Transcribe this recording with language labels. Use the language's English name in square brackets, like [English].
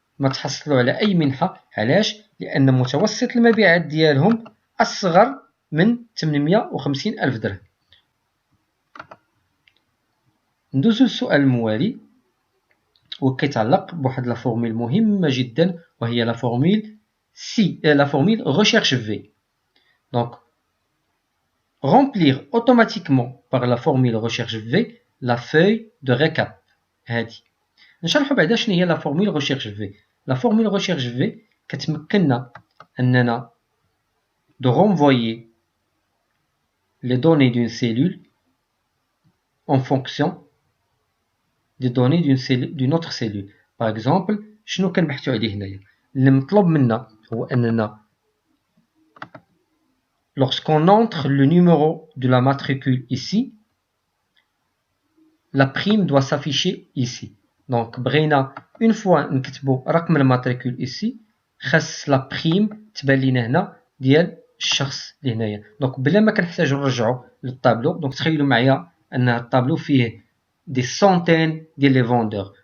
[Arabic] ما تحصلوا على أي منحة. علاش؟ لأن متوسط المبيعات ديالهم أصغر من 850 ألف درهم. ندوزو للسؤال الموالي وكيتعلق بواحد لا فورميل مهمة جدا، وهي لا فورميل لا فورميل recherche V. [French] Donc, remplir automatiquement par la formule recherche V la feuille de récap. [Arabic] هادي نشرحو بعدا شنو هي لا فورميل recherche V. [French] لا فورميل recherche V [Arabic] كتمكننا أننا [French] de renvoyer les données d'une cellule en fonction des données d'une autre cellule. Par exemple, [Arabic] شنو كنبحثو عليه هنايا؟ اللي مطلوب منا هو أننا [French] lorsqu'on entre le numéro de la matricule ici, la prime doit s'afficher ici. [Arabic] Donc بغينا [French] une fois [Arabic] نكتبو رقم الماتريكول ici، خاص لا بريم تبان لينا هنا ديال الشخص اللي هنايا. دونك بلا ما كنحتاجو نرجعو للطابلو. دونك تخيلوا معايا ان الطابلو فيه دي سونتين ديال لي فوندور.